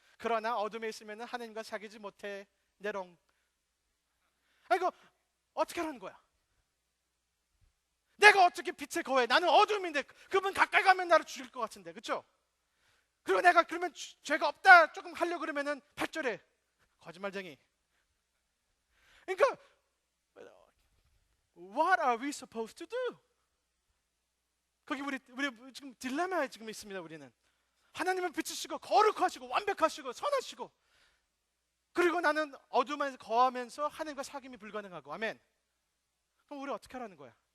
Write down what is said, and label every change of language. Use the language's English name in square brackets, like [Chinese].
[Korean] 그러나 어둠에 있으면 하나님과 사귀지 못해 내롱. 이거 어떻게 하라는 거야? 내가 어떻게 빛에 거해? 나는 어둠인데 그분 가까이 가면 나를 죽일 것 같은데, 그렇죠? 그리고 내가 그러면 죄가 없다 조금 하려고 그러면은 8절에 거짓말쟁이. 그러니까 [English] What are we supposed to do? [Korean] 거기 우리 지금 딜레마에 지금 있습니다. 우리는 하나님은 빛이시고 거룩하시고 완벽하시고 선하시고, 그리고 나는 어둠에서 거하면서 하나님과 사귐이 불가능하고. 아멘. 그럼 우리 어떻게 하라는 거야?